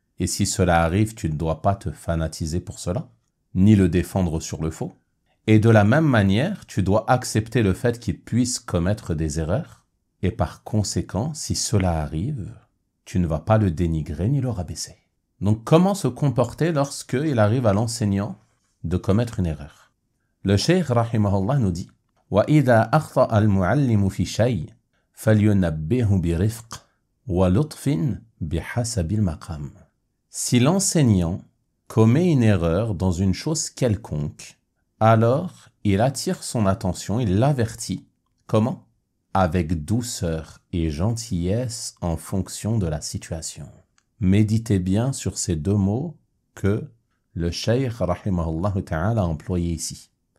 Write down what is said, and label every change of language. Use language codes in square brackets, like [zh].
[fr] Et si cela arrive, tu ne dois pas te fanatiser pour cela, ni le défendre sur le faux. Et de la même manière, tu dois accepter le fait qu'il puisse commettre des erreurs. Et par conséquent, si cela arrive, tu ne vas pas le dénigrer ni le rabaisser. Donc comment se comporter lorsqu'il arrive à l'enseignant de commettre une erreur? Le cheikh rahimahullah nous dit [ar] وَإِذَا أَخْطَأَ الْمُعَلِّمُ فِي شَيْءٍ فَلْيُنَبِّهُ بِرِفْقٍ وَلُطْفٍ بِحَسَبِ الْمَقَامِ. [fr] Si l'enseignant commet une erreur dans une chose quelconque, alors il attire son attention, il l'avertit. Comment? Avec douceur et gentillesse en fonction de la situation. Méditez bien sur ces deux mots que le cheikh rahimahullah ta'ala a employés ici.